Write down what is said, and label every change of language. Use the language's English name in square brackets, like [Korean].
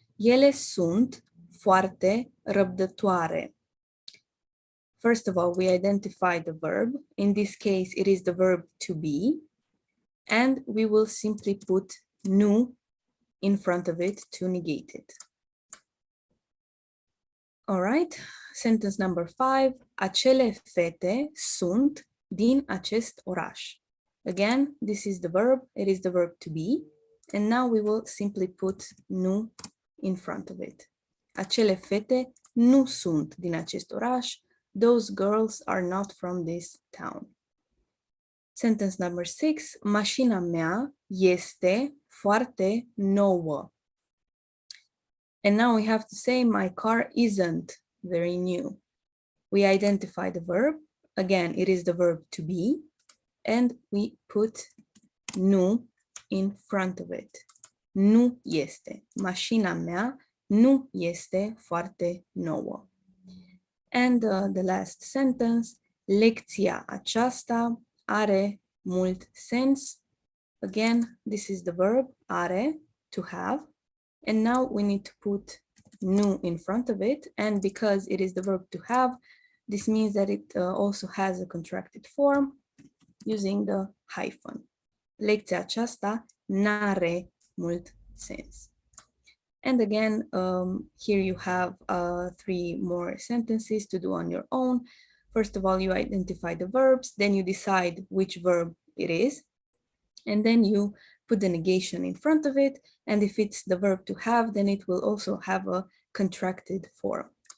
[Romanian] Ele sunt foarte răbdătoare. [English] First of all, we identify the verb. In this case, it is the verb to be. And we will simply put nu in front of it to negate it. All right, sentence number 5. [Romanian] Acele fete sunt din acest oraș. [English] Again, this is the verb. It is the verb to be. And now we will simply put nu in front of it. [Romanian] Acele fete nu sunt din acest oraș. [English] Those girls are not from this town. Sentence number 6. [Romanian] Mașina mea este foarte nouă. [English] And now we have to say my car isn't very new. We identify the verb. Again, it is the verb to be. And we put nu in front of it. [Romanian] Nu este. Mașina mea nu este foarte nouă. [English] And the last sentence, [Romanian] lecția aceasta are mult sens. [English] Again, this is the verb are, to have. And now we need to put nu in front of it. And because it is the verb to have, this means that it also has a contracted form using the hyphen. [Romanian] Lecția aceasta n-are mult sens. [English] And again, here you have 3 more sentences to do on your own. First of all, you identify the verbs, then you decide which verb it is, and then you put the negation in front of it. And if it's the verb to have, then it will also have a contracted form.